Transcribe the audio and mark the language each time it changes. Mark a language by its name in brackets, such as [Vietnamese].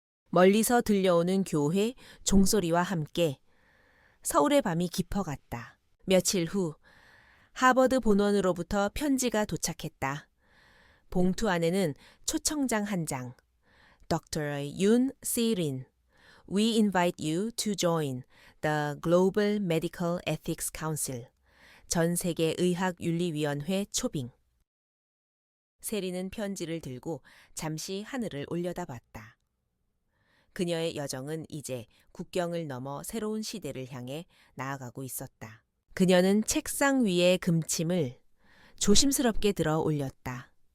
[Korean] 멀리서 들려오는 교회 종소리와 함께 서울의 밤이 깊어갔다. 며칠 후 하버드 본원으로부터 편지가 도착했다. 봉투 안에는 초청장 한 장. [English] Dr. Yoon Si-rin, we invite you to join the Global Medical Ethics Council. [Korean] 전 세계 의학 윤리위원회 초빙. 세리는 편지를 들고 잠시 하늘을 올려다봤다. 그녀의 여정은 이제 국경을 넘어 새로운 시대를 향해 나아가고 있었다. 그녀는 책상 위의 금침을 조심스럽게 들어 올렸다.